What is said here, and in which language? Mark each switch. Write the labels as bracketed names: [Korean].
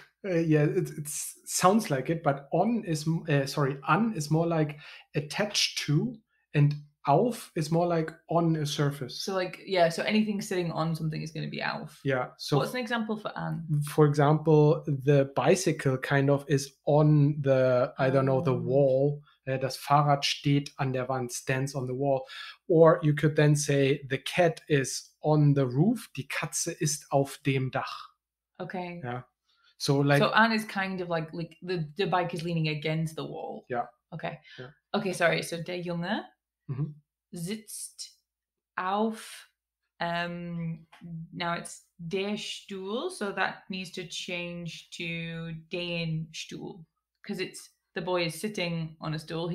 [English] Yeah, it sounds like it, but an is more like attached to, and auf is more like on a surface. So like, yeah, so anything sitting on something is going to be auf. Yeah. So what's an example for an? For example, the bicycle kind of is on the, I don't know, the wall. [German] Das Fahrrad steht an der Wand, [English] stands on the wall. Or you could then say the cat is on the roof. [German] Die Katze ist auf dem Dach. [English] Okay. Yeah. So an is kind of like the bike is leaning against the wall. Yeah. Okay. Yeah. Okay, sorry. So [German] der Junge sitzt auf. [English] Now it's der Stuhl, so that needs to change to den Stuhl because the boy is sitting on a stool.